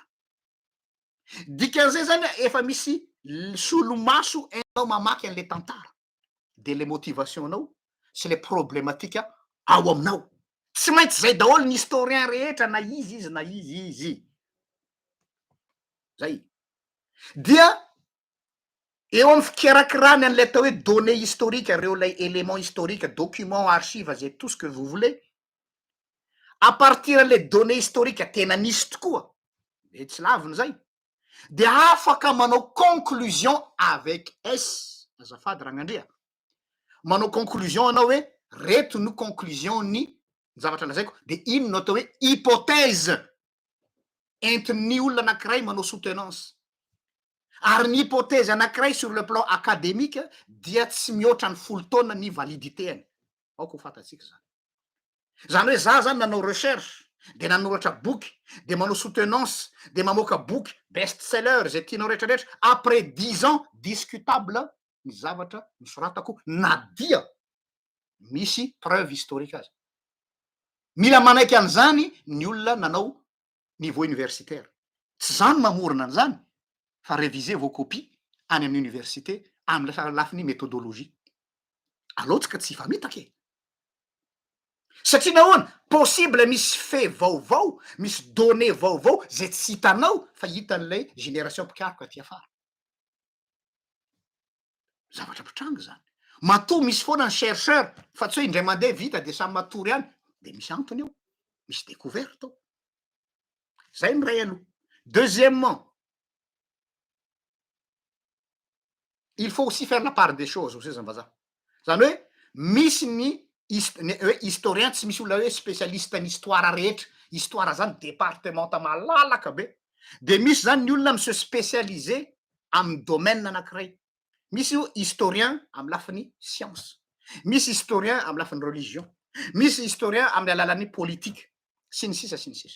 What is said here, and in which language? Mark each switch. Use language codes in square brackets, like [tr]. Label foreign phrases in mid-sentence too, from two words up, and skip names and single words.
[mg] Dikan'izay zany efa misy solomaso enao mamaky an'le tantara, de le motivationnao sy le problématika ao aminao. Tsy maintsy zay daholo ny historien rehetra, na izy na izy. Zay. Dia eo amin'ny fikarakarany an'le atao hoe [fr] données historiques, [mg] reo lay [fr] éléments historiques, documents, archives, [mg] zay [fr] tout ce que vous voulez. À partir [mg] an'le [fr] données historiques [mg] tena nisy tokoa, de tsy laviny zay, de afaka manao [fr] conclusion avec [mg] S, azafady Ragnandria. Manao conclusion anao hoe reto no conclusion ny zavatra lazaiko, de ino no atao hoe hypothèse entin'ny olona anankiray manao soutenance. Ary ny hypothèse anankiray [fr] sur le plan académique [mg] dia tsy mihoatra ny 10 taona ny validité-any. Aoko ho fantatsika zany. Zany hoe za zany nanao recherche, de nanoratra boky, de manao soutenance, de mamoaka boky best-seller zay tianao rehetrarehetra, [fr] après 10 ans discutable [mg] ny zavatra nosoratako, na dia misy [fr] preuve historique [mg] azy. Mila manaiky an'izany ny olona nanao [fr] niveau universitaire. [mg] Tsy zany mamorona an'izany, fa [fr] réviser vos copies [mg] any amin'ny université amin'ny lafiny méthodologie. Alotsika tsy famitaka e. Satria nahoana possible misy fait vaovao, misy données vaovao zay tsy hitanao fa hitan'ilay génération mpikaroko aty afara. Zavatra mitranga zany. Matoa misy foana ny chercheur, fa tsy hoe indray mandeha vita de samy matory ihany, de misy antony eo, misy découverte ao. Zay ny ray aloha. [fr] Deuxièmement, il faut aussi faire la part des choses aussi [mg] zany vazaha. Zany hoe misy ny hoe historien tsy misy olona hoe spécialiste ny histoire rehetra, histoire zany départementa malalaka be, de misy zany ny olona [fr] se spécialiser [mg] amin'ny domaine anankiray. Misy io historien amin'ny lafiny science, misy historien amin'ny lafiny religion, misy historien amin'ny alalan'ny politique, sy ny sisa.